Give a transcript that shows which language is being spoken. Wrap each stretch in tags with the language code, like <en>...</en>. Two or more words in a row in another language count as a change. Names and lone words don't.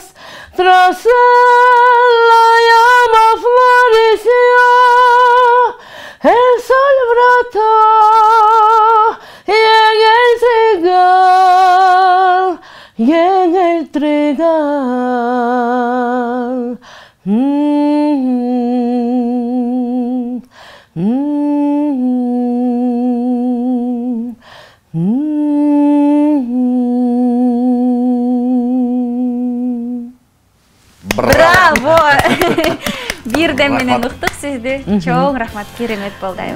<es>Tras la llama floreció, el sol brotó y en el trigal.</es> <ky>Браво! Бирден менен уктук сизди. Чоң рахмат, керемет болду аябай.</ky>